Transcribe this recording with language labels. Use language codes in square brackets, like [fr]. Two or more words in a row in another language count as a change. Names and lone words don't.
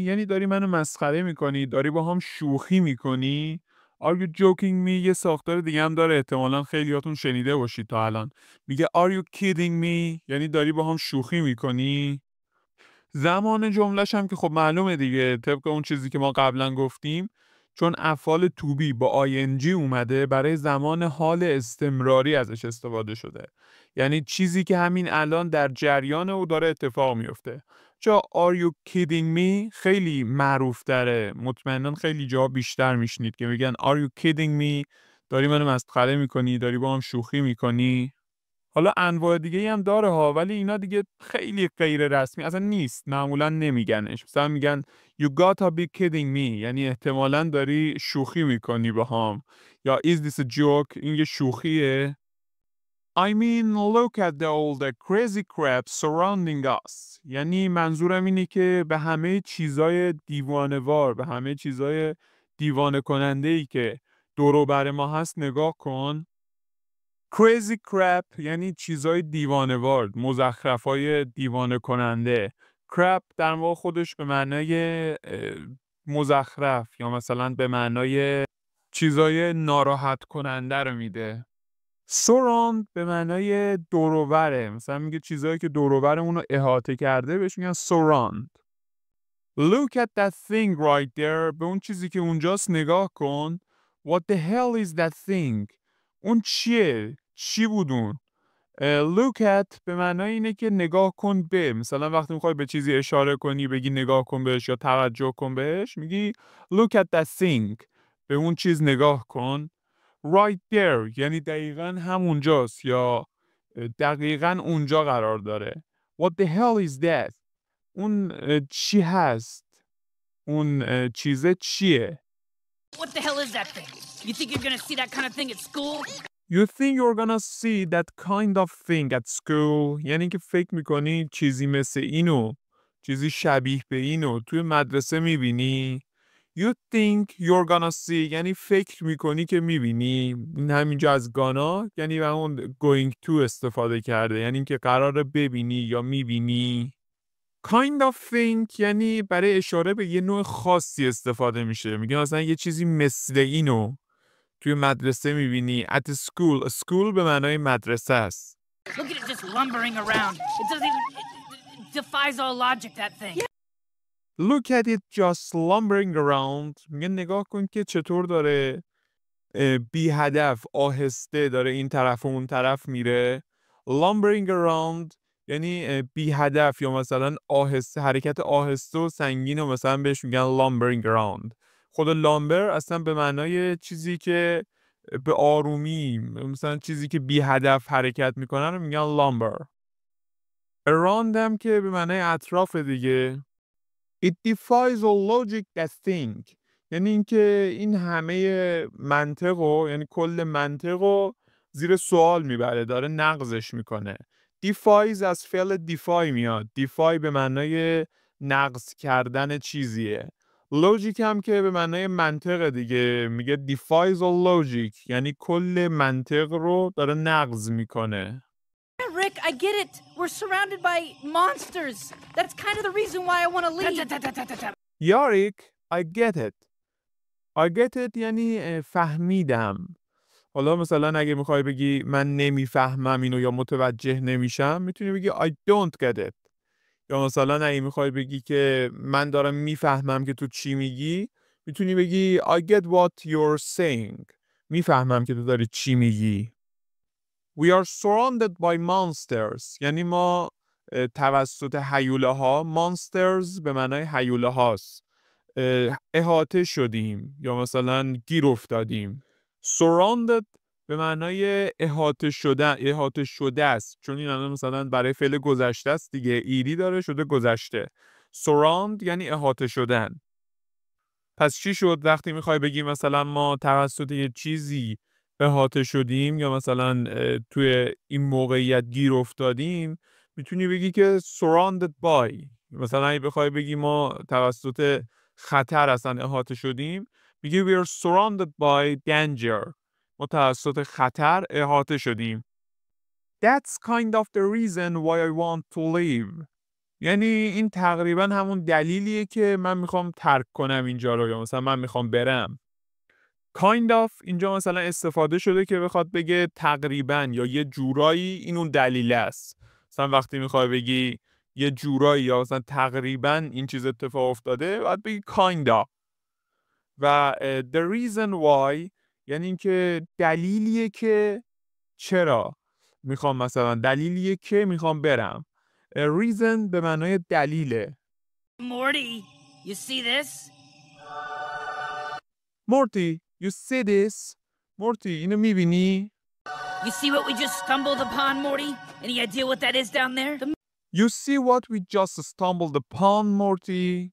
[fa] یعنی داری منو مسخره میکنی؟ داری با هم شوخی میکنی؟ [en] Are you joking me [fa] یه ساختار دیگه هم داره، احتمالاً خیلیاتون شنیده باشید تا الان. میگه [en] Are you kidding me؟ [fa] یعنی داری با هم شوخی میکنی؟ زمان جملهش هم که خب معلومه دیگه، طبق اون چیزی که ما قبلا گفتیم، چون افعال [en] to be [fa] با ing اومده برای زمان حال استمراری ازش استفاده شده. یعنی چیزی که همین الان در جریان او داره اتفاق میفته. جا [en] are you kidding me [fa] خیلی معروف تره، مطمئنا خیلی جا بیشتر میشنید که میگن [en] are you kidding me، [fa] داری منو مسخره میکنی، داری با هم شوخی میکنی. حالا انواع دیگه هم داره ها، ولی اینا دیگه خیلی غیر رسمی اصلا نیست، معمولا نمیگنش. مثلا میگن [en] you gotta be kidding me [fa] یعنی احتمالاً داری شوخی میکنی با هم، یا [en] is this a joke [fa] این یه شوخیه. [en] I mean look at all the crazy crap surrounding us [fa] یعنی منظورم اینه که به همه چیزای دیوانه‌وار، به همه چیزای دیوانه کننده‌ای که دور و بر ما هست نگاه کن. [en] crazy crap [fa] یعنی چیزای دیوانه‌وار، مزخرفای دیوانه کننده. crap در واقع خودش به معنای مزخرف یا مثلا به معنای چیزای ناراحت کننده رو میده. surround به معنای دوروبره، مثلا میگه چیزایی که دوروبرمون رو احاطه کرده بهش میگن surround. [en] Look at that thing right there. [fa] به اون چیزی که اونجاست نگاه کن. [en] What the hell is that thing? [fa] اون چیه؟ چی بود اون؟ [en] look at [fa] به معنای اینه که نگاه کن به. مثلا وقتی میخوای به چیزی اشاره کنی بگی نگاه کن بهش یا توجه کن بهش میگی [en] look at that thing. [fa] به اون چیز نگاه کن. [en] right there [fa] یعنی دقیقاً همونجاست یا دقیقاً اونجا قرار داره. [en] What the hell is that? [fa] اون چی هست؟ اون چیزه چیه؟ [en] What the hell is that thing? You think you're gonna see that kind of thing at school? You think you're gonna see that kind of thing at school. [fa] یعنی که فکر میکنی چیزی مثل اینو، چیزی شبیه به اینو توی مدرسه میبینی. [en] You think you're gonna see [fa] یعنی فکر میکنی که میبینی. این همینجا از گانا یعنی اون [en] going to [fa] استفاده کرده، یعنی که قراره ببینی یا میبینی. [en] kind of thing [fa] یعنی برای اشاره به یه نوع خاصی استفاده میشه. میگه مثلا یه چیزی مثل اینو توی مدرسه میبینی. [en] at school. [fa] school به معنای مدرسه است. [en] Look at it just lumbering around. It doesn't even... It defies all logic, that thing. Look at it just lumbering around. [fa] میگه نگاه کن که چطور داره بی هدف آهسته داره این طرف و اون طرف میره. [en] lumbering around [fa] یعنی بی هدف یا مثلا آهسته، حرکت آهسته و سنگین و مثلا بهش میگن [en] lumbering around. [fa] خود لامبر اصلا به معنای چیزی که به آرومی، مثلا چیزی که بی هدف حرکت میکنن رو میگن lumber. around هم که به معنای اطراف دیگه. [en] It defies all logic that think. [fa] یعنی اینکه این همه منطقو، یعنی کل منطقو زیر سوال میبره، داره نقضش میکنه. defies از فعل defy میاد. defy به معنای نقض کردن چیزیه. logic هم که به معنای منطق دیگه، میگه [en] defies all logic [fa] یعنی کل منطق رو داره نقض میکنه. [en] Yeah, Rick, I get it. We're surrounded by monsters. That's kind of the reason why I want to leave. یاریک I get it. I get it [fa] یعنی فهمیدم. حالا مثلا اگه میخوای بگی من نمیفهمم اینو یا متوجه نمیشم میتونی بگی [en] I don't get it. [fa] یا مثلا اگه میخوای بگی که من دارم میفهمم که تو چی میگی میتونی بگی [en] I get what you're saying. [fa] میفهمم که تو داری چی میگی. [en] We are surrounded by monsters. [fa] یعنی ما توسط هیوله ها، monsters به معنای هیوله هاست، احاطه شدیم یا مثلا گیر افتادیم. surrounded به معنای احاطه شده است، چون این الان مثلا برای فعل گذشته است دیگه، ایدی داره شده گذشته. surround یعنی احاطه شدن. پس چی شد وقتی میخوای بگی مثلا ما توسط یه چیزی احاطه شدیم یا مثلا توی این موقعیت گیر افتادیم، میتونی بگی که [en] surrounded by. [fa] مثلا اگه بخوای بگی ما توسط خطر اصلا احاطه شدیم میگی [en] we are surrounded by danger. [fa] ما توسط خطر احاطه شدیم. [en] That's kind of the reason why I want to leave. [fa] یعنی این تقریبا همون دلیلیه که من میخوام ترک کنم اینجا رو یا مثلا من میخوام برم. [en] kind of [fa] اینجا مثلا استفاده شده که بخواد بگه تقریبا یا یه جورایی این اون دلیل است. مثلا وقتی میخوای بگی یه جورایی یا مثلا تقریبا این چیز اتفاق افتاده باید بگی [en] kind of. [fa] و [en] the reason why [fa] یعنی اینکه دلیلیه که چرا میخوام، مثلا دلیلیه که میخوام برم. reason به معنای دلیله. [en] Morty, you see this? Morty, you see this? Morty, [fa] اینو میبینی؟ [en] You see what we just stumbled upon, Morty? Any idea what that is down there? You see what we just stumbled upon, Morty?